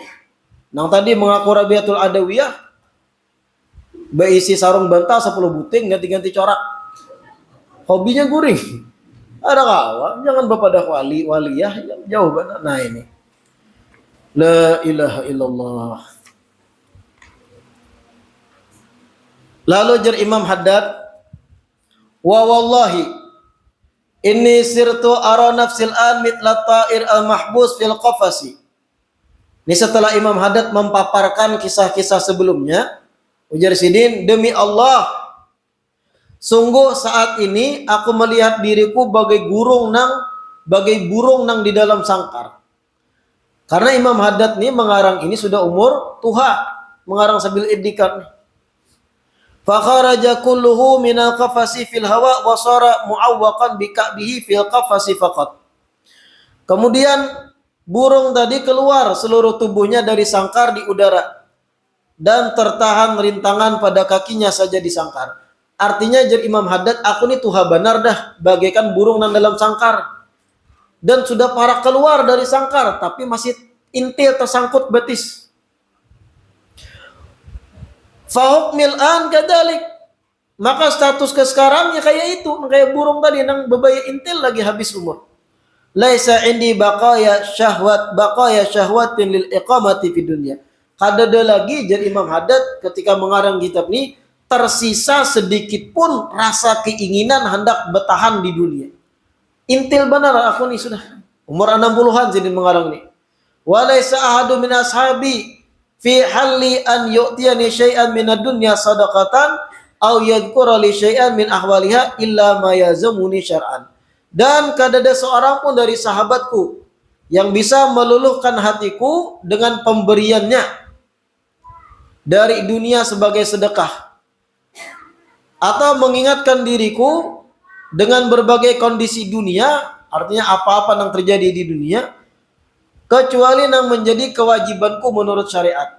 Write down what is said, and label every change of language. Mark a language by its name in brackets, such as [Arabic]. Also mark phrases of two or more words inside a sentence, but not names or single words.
[Banjar] Nang tadi mengaku Rabi'atul Adawiyah. Beisi sarung bantal 10 buting, ganti-ganti corak. [Indonesian] Hobinya guring. Ada kawan, jangan bapak dah waliyah, jauh banget. [Arabic] Nah ini. لا إله إلا الله. [Banjar] Lalu jar Imam Haddad, [Arabic] ووالله إني صرت أرى نفسي الآن مثل الطائر المحبوس في القفص. [Indonesian] Ini setelah Imam Haddad memaparkan kisah-kisah sebelumnya, ujar Sidin, demi Allah, sungguh saat ini aku melihat diriku bagai burung nang di dalam sangkar. Karena Imam Haddad nih mengarang ini sudah umur tuha, mengarang Sabil Iddikan. [Arabic] فخرج كله من القفص في الهواء وصار معوقا بكعبه في القفص فقط. [Indonesian] Kemudian burung tadi keluar seluruh tubuhnya dari sangkar di udara dan tertahan rintangan pada kakinya saja di sangkar. Artinya jadi Imam Haddad, aku nih tuha benar dah bagaikan burung nan dalam sangkar. Dan sudah parah keluar dari sangkar tapi masih intil tersangkut betis. [Arabic] فحكمي الآن كذلك, [Banjar] maka status ke sekarangnya kayak itu, kayak burung tadi nang bebaya intil lagi habis umur. [Arabic] ليس عندي بقايا شهوة للإقامة في الدنيا. [Banjar] Kadada lagi jadi Imam Haddad ketika mengarang kitab ini tersisa sedikit pun rasa keinginan hendak bertahan di dunia. Intil benar aku nih sudah umur 60-an jadi mengarang nih. [Arabic] وليس أحد من أصحابي في حال أن يعطيني شيئا من الدنيا صدقة أو يذكر لي شيئا من أحوالها إلا ما يلزمني شرعا. [Indonesian] Dan kadada seorang pun dari sahabatku yang bisa meluluhkan hatiku dengan pemberiannya dari dunia sebagai sedekah atau mengingatkan diriku dengan berbagai kondisi dunia, artinya apa-apa yang terjadi di dunia, kecuali yang menjadi kewajibanku menurut syariat.